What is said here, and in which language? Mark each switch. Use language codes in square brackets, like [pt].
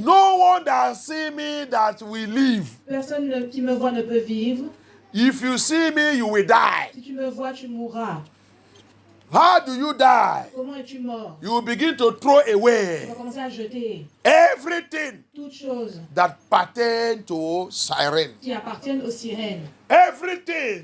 [en] No one that see me that will live. [fr] personne qui me voit ne peut vivre. [en] If you see me, you will die. [fr] Si tu me vois, tu mourras. [en] How do you die? [fr] Comment es-tu mort? [en] You will begin to throw [fr] Tu [en] away [fr] vas commencer à jeter [en] everything [fr] toutes choses [en] that pertain to sirens. [fr] qui appartiennent aux sirènes. [en] Everything